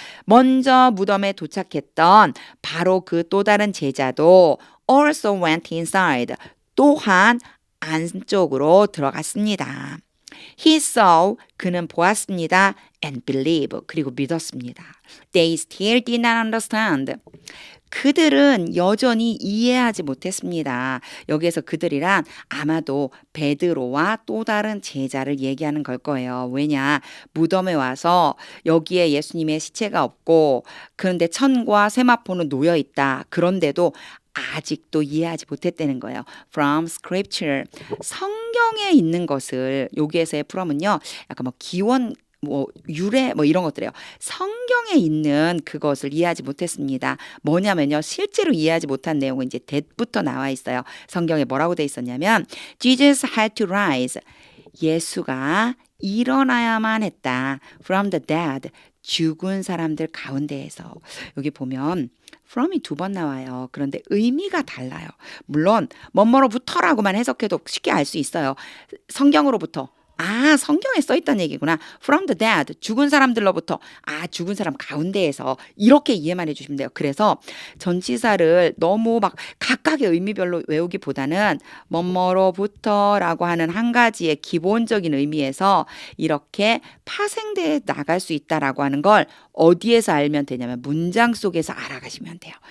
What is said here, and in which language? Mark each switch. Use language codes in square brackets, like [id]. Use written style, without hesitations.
[ko] 먼저 무덤에 도착했던 바로 그 또 다른 제자도 [en] also went inside. [ko] 또한 안쪽으로 들어갔습니다. [en] He saw, [ko] 그는 보았습니다. [en] And believe, [ko] 그리고 믿었습니다. [en] They still did not understand. [ko] 그들은 여전히 이해하지 못했습니다. 여기에서 그들이란 아마도 베드로와 또 다른 제자를 얘기하는 걸 거예요. 왜냐? 무덤에 와서 여기에 예수님의 시체가 없고 그런데 천과 세마포는 놓여 있다. 그런데도 아직도 이해하지 못했다는 거예요. [en] From scripture. [ko] 성경에 있는 것을 여기에서의 from은요. 약간 뭐 기원 뭐 유래 뭐 이런 것들이에요. 성경에 있는 그것을 이해하지 못했습니다. 뭐냐면요. 실제로 이해하지 못한 내용은 이제 that부터 나와 있어요. 성경에 뭐라고 돼 있었냐면 [en] Jesus had to rise. [ko] 예수가 일어나야만 했다. [en] From the dead. [ko] 죽은 사람들 가운데에서. 여기 보면 from이 두 번 나와요. 그런데 의미가 달라요. 물론 뭐뭐로부터라고만 해석해도 쉽게 알 수 있어요. 성경으로부터. 아, 성경에 써 있다는 얘기구나. [en] From the dead, [ko] 죽은 사람들로부터. 아, 죽은 사람 가운데에서. 이렇게 이해만 해주시면 돼요. 그래서 전치사를 너무 막 각각의 의미별로 외우기보다는 뭐뭐로부터라고 하는 한 가지의 기본적인 의미에서 이렇게 파생돼 나갈 수 있다라고 하는 걸 어디에서 알면 되냐면 문장 속에서 알아가시면 돼요.